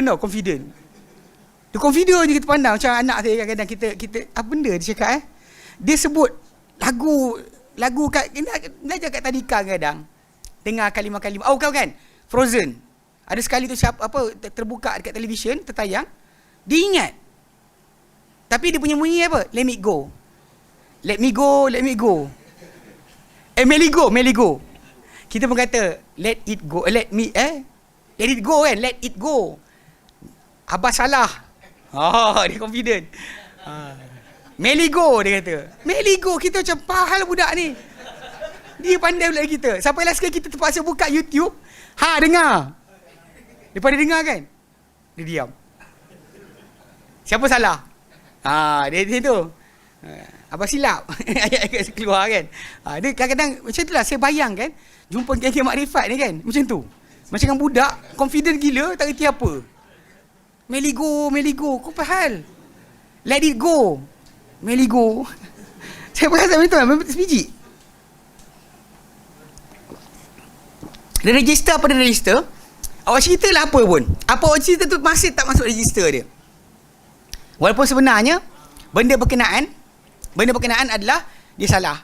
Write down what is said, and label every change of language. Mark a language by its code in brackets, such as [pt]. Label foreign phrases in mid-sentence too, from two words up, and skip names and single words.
[ms] Dia confident je kita pandang. Macam anak saya kadang-kadang kita apa benda dia cakap Dia sebut lagu kat belajar kat tadika kadang. Dengar kalimah-kalimah. Kau kan Frozen. Ada sekali tu terbuka dekat televisyen, tertayang. Dia ingat. Tapi dia punya bunyi apa? [en] Let me go. Let me go. Let go. [ms] Kita pun kata [en] let it go. Let it go kan. Let it go. [ms] Abah salah. Dia confident. Meligo dia kata. Meligo, kita macam pahal budak ni. Dia pandai pula kita. Sampai last sekali kita terpaksa buka YouTube. Dengar. Lepas dia dengar kan, dia diam. Siapa salah? Dia tu. Apa silap? Ayat keluar kan. Dia kadang-kadang macam itulah saya bayang kan. Jumpa geng-geng makrifat ni kan. Macam tu. Macam dengan budak confident gila, tak reti apa. Meligo. Kau pahal. [en] Let it go. [ms] Meligo. Saya perasan macam tu kan. Sebiji. Dia register apa dia register? Awak cerita lah apa pun. Apa awak cerita tu masih tak masuk register dia. Walaupun sebenarnya benda berkenaan adalah dia salah.